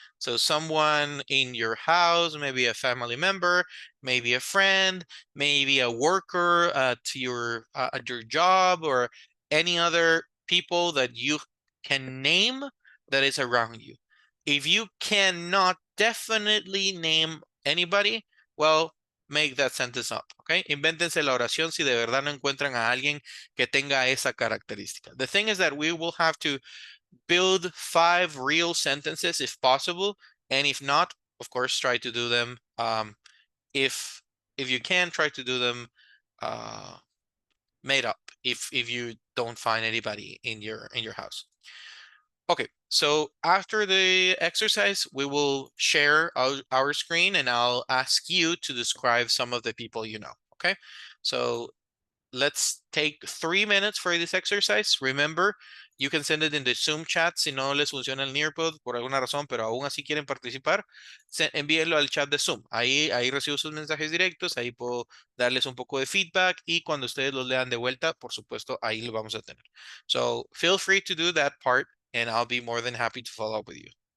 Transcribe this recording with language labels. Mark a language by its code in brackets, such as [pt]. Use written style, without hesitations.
[en] So someone in your house, maybe a family member, maybe a friend, maybe a worker at your job, or any other people that you can name that is around you. If you cannot definitely name anybody, well, make that sentence up, okay? [es] Invéntense la oración si de verdad no encuentran a alguien que tenga esa característica. [en] The thing is that we will have to build 5 real sentences if possible, and if not, of course, try to do them. If you can, try to do them made up. If you don't find anybody in your house. Okay, so after the exercise, we will share our screen and I'll ask you to describe some of the people you know, okay? So let's take 3 minutes for this exercise. Remember, you can send it in the Zoom chat [es] si no les funciona el Nearpod por alguna razón, pero aún así quieren participar, envíenlo al chat de Zoom. Ahí recibo sus mensajes directos, ahí puedo darles un poco de feedback y cuando ustedes los lean de vuelta, por supuesto, ahí lo vamos a tener. [en] So feel free to do that part and I'll be more than happy to follow up with you.